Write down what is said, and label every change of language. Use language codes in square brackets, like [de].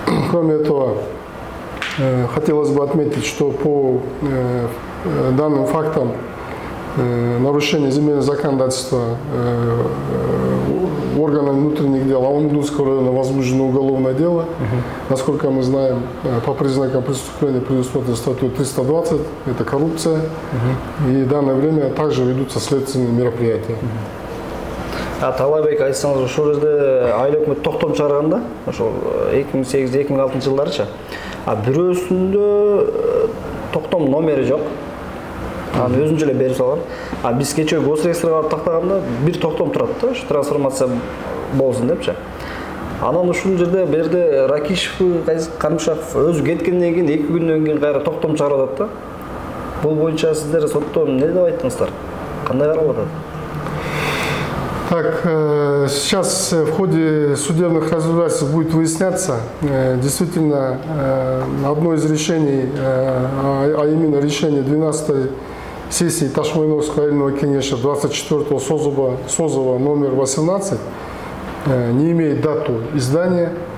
[ru] Кроме этого, хотелось бы отметить, что по данным фактам нарушения земельного законодательства органами внутренних дел Алмудинского района возбуждено уголовное дело. Насколько мы знаем, по признакам преступления предусмотрено статью 320, это коррупция. И в данное время также ведутся следственные мероприятия. [ky] Талайбек айтсаңыз, ошол жерде айыл өкмөт токтом чыгарганда, ошол 2008-2006 жылдарыча, бирөөсүндө токтом номери жок. Аны өзүнчө эле берип салган. Биз кечээ госрегистрге барып тактаганда бир токтом турат да, ушу трансформация болсун депчи. Анан ушул жерде берде Ракишев, Карымшаков өзү кеткенден кийин 2 күндөн кийин кайра токтом чыгарып атат да. Бул боюнча сиздер сотто эмне деп айттыңыздар? Кандай каралып атат? [ru] Так, сейчас в ходе судебных разбирательств будет выясняться, действительно, одно из решений, а именно решение 12-й сессии Ташмайновского айыльного кеңеша 24-го созыва номер 18 не имеет дату издания.